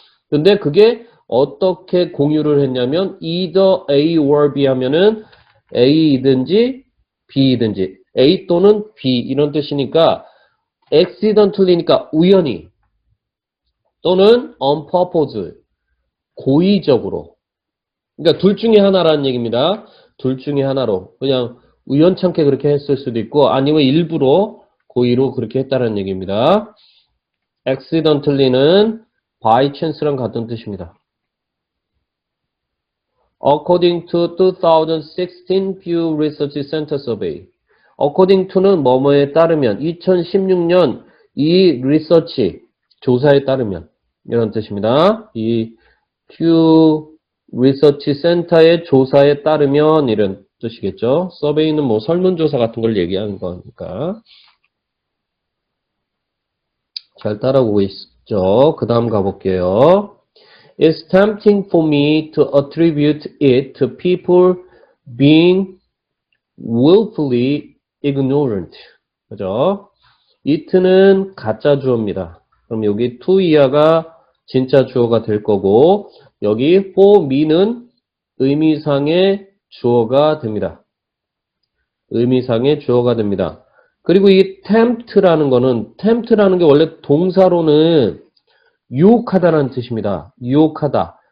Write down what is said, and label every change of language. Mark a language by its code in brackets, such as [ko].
[ko] 근데 그게 어떻게 공유를 했냐면 either A or B 하면은 A이든지 B이든지 A 또는 B 이런 뜻이니까 accidentally니까 우연히 또는 on purpose 고의적으로 그러니까 둘 중에 하나라는 얘기입니다. 둘 중에 하나로 그냥 우연찮게 그렇게 했을 수도 있고 아니면 일부러 고의로 그렇게 했다는 얘기입니다. accidentally는 by chance 랑 같은 뜻입니다. [en] According to 2016 Pew Research Center survey. [ko] According to 는 뭐뭐에 따르면 2016년 이 리서치 조사에 따르면 이런 뜻입니다. 이 Pew Research Center의 조사에 따르면 이런 뜻이겠죠. 서베이는 뭐 설문조사 같은 걸 얘기하는 거니까. 잘 따라오고 있죠. 그 다음 가볼게요. [en] It's tempting for me to attribute it to people being willfully ignorant. [ko] 그죠? it는 가짜 주어입니다. 그럼 여기 to 이하가 진짜 주어가 될 거고, 여기 for me는 의미상의 주어가 됩니다. 의미상의 주어가 됩니다. 그리고 이 tempt라는 게 원래 동사로는 유혹하다라는 뜻입니다. 유혹하다.